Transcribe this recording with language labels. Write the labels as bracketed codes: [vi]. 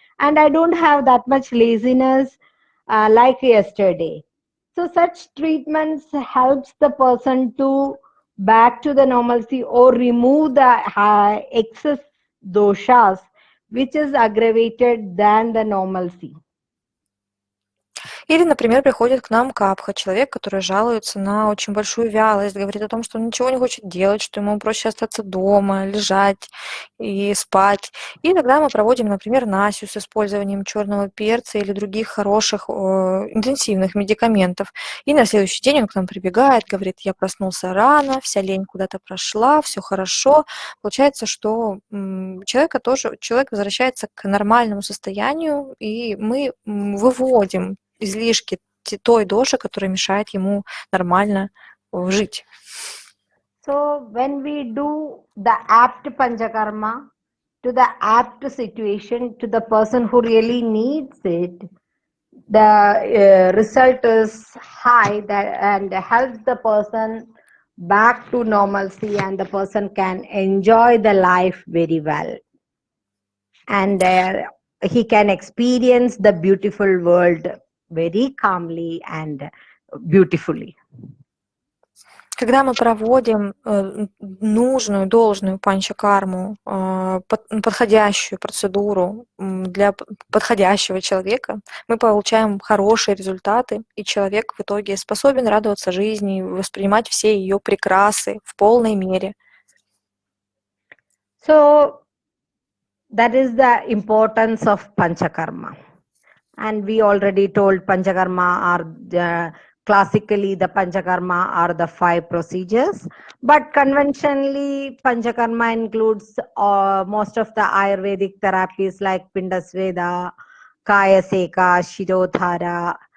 [en] And I don't have that much laziness like yesterday. So such treatments helps the person to back to the normalcy or remove the excess doshas which is aggravated than the normalcy. [ru] Или, например, приходит к нам капха, человек, который жалуется на очень большую вялость, говорит о том, что он ничего не хочет делать, что ему проще остаться дома, лежать и спать. И тогда мы проводим, например, насью с использованием черного перца или других хороших интенсивных медикаментов. И на следующий день он к нам прибегает, говорит, я проснулся рано, вся лень куда-то прошла, все хорошо. Получается, что человек возвращается к нормальному состоянию, и мы выводим излишки той доши, которая мешает ему нормально жить. [en] So when we do the apt Panchakarma to the apt situation, to the person who really needs it, the result is high and helps the person back to normalcy, and the person can enjoy the life very well, and he can experience the beautiful world very calmly and beautifully. [ru] Когда мы проводим нужную, должную панчакарму, подходящую процедуру для подходящего человека, мы получаем хорошие результаты, и человек в итоге способен радоваться жизни, воспринимать все ее прекрасы в полной мере. [en] So that is the importance of Panchakarma. And we already told Panchakarma are classically the Panchakarma are the 5 procedures, but conventionally Panchakarma includes most of the Ayurvedic therapies like Pindasveda, Kaya Seka, Shirodhara.